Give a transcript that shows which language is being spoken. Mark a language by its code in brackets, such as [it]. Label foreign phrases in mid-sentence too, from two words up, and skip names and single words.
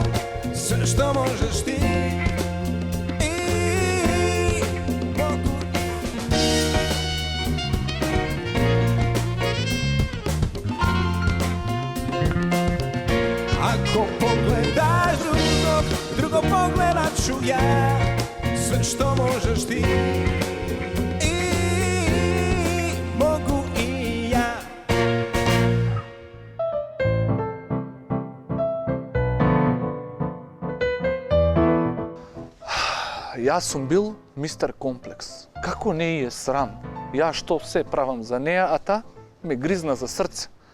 [hr] Sve što možeš ti, ako pogledaš drugo pogledat ću ja. Sve što možeš ti, mogu i ja. [mk] Јас сум бил мистер Комплекс. Како не е срам? Ја што се правам за неа, а та ме гризна за срце.